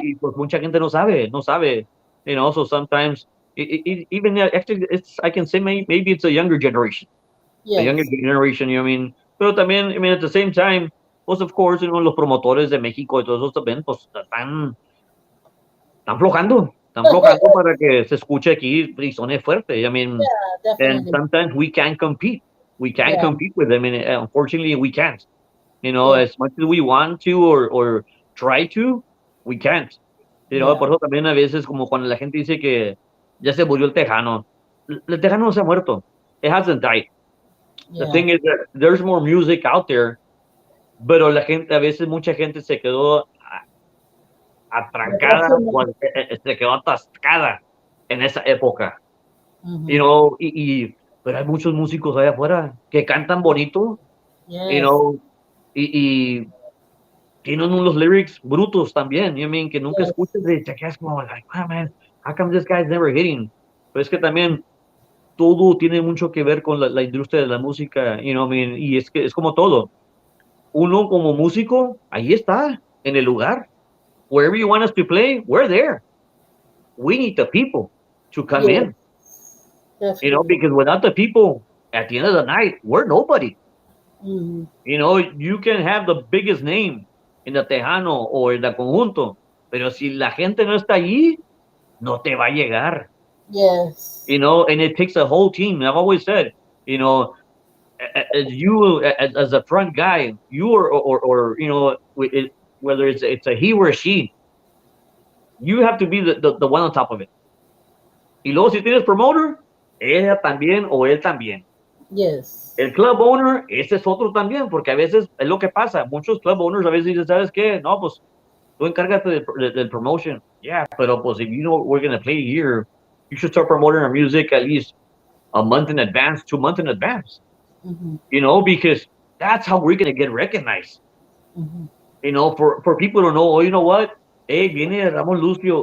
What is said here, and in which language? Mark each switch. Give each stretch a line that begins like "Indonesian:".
Spanish: y pues mucha gente no sabe,
English: so sometimes, even actually, I can say maybe it's a younger generation, the younger Yes.
Spanish: generation, pero también,
English: at the same time,
Spanish: pues
English: of course,
Spanish: los promotores de México y todos esos también, pues están flojando para que se escuche aquí y suene fuerte.
English: Yeah, And definitely. sometimes we can't compete. We can't Yeah. compete with them, and unfortunately, we can't. Yeah. As much as we want to or try to, we can't. Yeah.
Spanish: Por eso también a veces, como cuando la gente dice que ya se murió el Tejano, el Tejano no se ha muerto.
English: It hasn't died. The Yeah. thing is that there's more music out there,
Spanish: pero la gente, a veces mucha gente se quedó atrancada o se quedó atascada en esa época, Mm-hmm. pero hay muchos músicos allá afuera que cantan bonito, you
English: Yes.
Spanish: know, y tienen unos lyrics brutos también, que nunca
English: Yes.
Spanish: escuchas y te quedas como,
English: like, wow, man, how come this guy's never hitting?
Spanish: Pero es que también todo tiene mucho que ver con la industria de la música, y es que es como todo. Uno como músico, ahí está, en el lugar.
English: Wherever you want us to play, we're there. We need the people to come Yes. in, Definitely. because without the people, at the end of the night, we're nobody. Mm-hmm. You can have the biggest name in the Tejano or in the Conjunto,
Spanish: pero si la gente no está allí, no te va a llegar.
English: Yes. And it takes a whole team. I've always said, you know, as you as a front guy, you or whether it's a he or a she, you have to be the one on top of it.
Spanish: Y luego si tienes promoter, ella también o él también.
English: Yes.
Spanish: El club owner, ese es otro también, porque a veces es lo que pasa. Muchos club owners a veces dicen, ¿sabes qué? No, pues tú encárgate del promotion.
English: Yeah,
Spanish: pero pues
English: if you know we're going to play here, you should start promoting our music at least a month in advance, 2 months in advance. Mm-hmm. Because that's how we're going to get recognized. Mm-hmm. For people to know, oh, you know what? Hey,
Spanish: viene
English: Ramon Lucio.